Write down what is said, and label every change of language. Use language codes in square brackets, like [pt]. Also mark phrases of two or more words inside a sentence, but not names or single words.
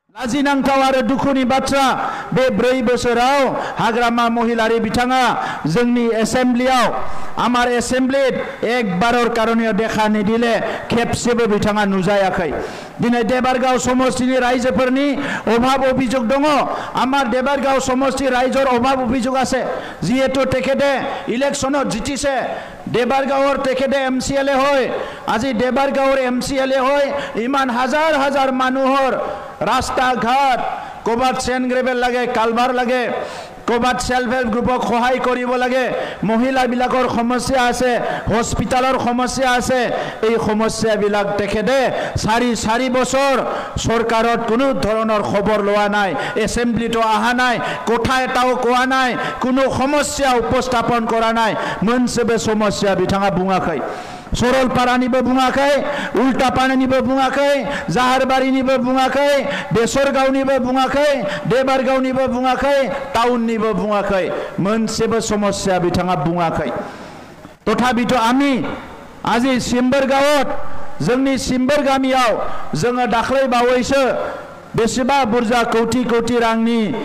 [brx] लाजिनांथाव आरो दुखुनि बाथ्रा बे 4 बोसोराव हाग्रामा महिलारि बिथाङा जोंनि एसेम्ब्लियाव [as] আমাৰ এচেম্বলীত একবাৰৰ কাৰণে দেখা নিদিলে [brx] खेबसेबो बिथाङा नुजायाखै दिनै देबारगाव समष्टिनि रायजोफोरनि अभाब अभियोग दङ [as] আমাৰ দেবাৰগাঁও সমষ্টি ৰাইজৰ অভাৱ অভিযোগ আছে যিহেতু তেখেতে ইলেকশ্বনত জিতিছে দেবাৰগাঁৱৰ তেখেতে এমচিএলএ হয় আজি দেবাৰগাঁৱৰ এমচিএলএ হয় ইমান হাজাৰ হাজাৰ মানুহৰ ৰাস্তা ঘাট কবাত চেন গ্ৰেভেল লাগে কালভাৰ্ট লাগে কবাত [en] self help groupক [as] সহায় কৰিব লাগে মহিলা বিলাকৰ সমস্যা আছে হস্পিতালৰ সমস্যা আছে এই সমস্যা বিলাক তেখেতে 4 বছৰ চৰকাৰত কোনো ধৰণৰ খবৰ লোৱা নাই এচেম্বলীতো অহা নাই কথা এটাও কোৱা নাই কোনো সমস্যা উপস্থাপন কৰা নাই [brx] मोनसेबो समस्या बिथाङा बुङाखै सरलपारानिबो बुङाखै उल्टापारानिबो बुङाखै जाहारबारिनिबो बुङाखै बेसरगावनिबो बुङाखै देबारगावनिबो बुङाखै टाउननिबो बुङाखै मोनसेबो समस्या बिथाङा बुङाखै [as] তথাপিতো আমি আজি চিম্বৰগাঁৱত [brx] जोंनि सिम्बर गामियाव जोङो दाख्लै बावैसो बेसेबा बुरजा कौटि कौटि रांनि